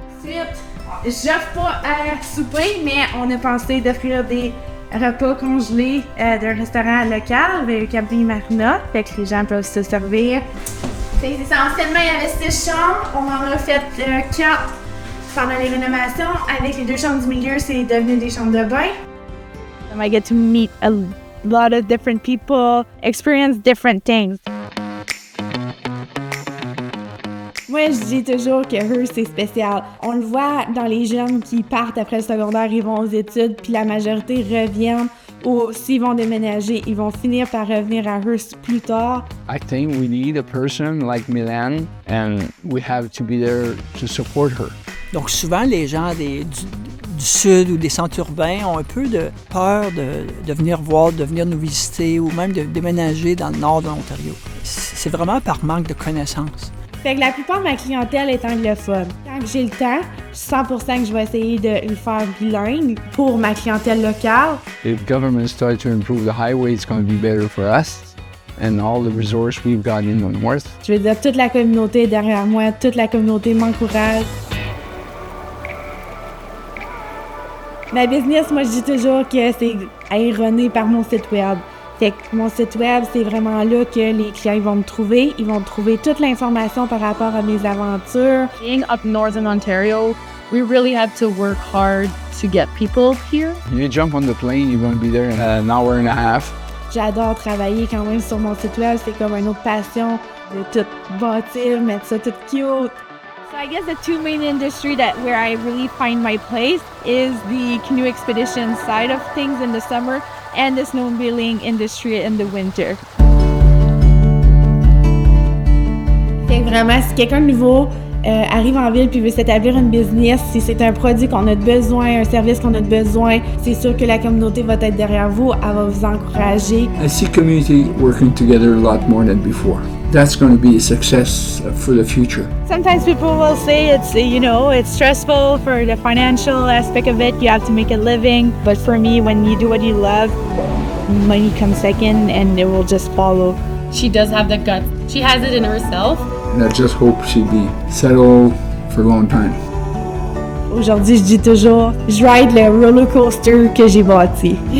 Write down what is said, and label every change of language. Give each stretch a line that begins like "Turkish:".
French: Ensuite, j'offre pas à souper, mais on a pensé d'offrir des repas congelés d'un restaurant local, VAE Camping Marina, fait que les gens peuvent se servir. Fait que c'est ça, anciennement il y avait 6 chambres, on en a fait 4 pendant les rénovations. Avec les 2 chambres du milieu, c'est devenu des chambres de bain.
English: I get to meet a lot of different people, experience different things.
French: Moi, je dis toujours que Hearst, c'est spécial. On le voit dans les jeunes qui partent après le secondaire, ils vont aux études, puis la majorité reviennent, ou s'ils vont déménager, ils vont finir par revenir à Hearst plus tard.
English: I think we need a person like Mylène, and we have to be there to support her.
French: Donc souvent, les gens du sud ou des centres urbains ont un peu de peur de venir voir, de venir nous visiter ou même de déménager dans le nord de l'Ontario. C'est vraiment par manque de connaissances. Fait que la plupart de ma clientèle est anglophone. Quand j'ai le temps, 100% que je vais essayer de le faire bilingue pour ma clientèle locale.
English: If government starts to improve the highway, it's going to be better for us and all the resources we've got in the north.
French: Je veux dire, toute la communauté est derrière moi, toute la communauté m'encourage. Ma business, moi, je dis toujours que c'est aéronné par mon site web. Fait que mon site web, c'est vraiment là que les clients vont me trouver. Ils vont trouver toute l'information par rapport à mes aventures.
English: Being up northern Ontario, we really have to work hard to get people here. You jump on the plane, you're going to be there in an hour and a half.
French: J'adore travailler quand même sur mon site web. C'est comme une autre passion de tout bâtir, mettre ça tout cute.
English: So I guess the two main industry where I really find my place is the canoe expedition side of things in the summer and the snowmobiling industry in the winter.
French: C'est vraiment, si quelqu'un de nouveau arrive en ville puis veut s'établir une business, si c'est un produit qu'on a besoin, un service qu'on a besoin, c'est sûr que la communauté va être derrière vous, elle va vous encourager.
English: I see community working together a lot more than before. That's going to be a success for the future. Sometimes people will say it's stressful for the financial aspect of it. You have to make a living. But for me, when you do what you love, money comes second and it will just follow. She does have the guts. She has it in herself. And I just hope she'd be settled for a long time.
French: Aujourd'hui, je dis toujours, je ride le roller coaster que j'ai bâti.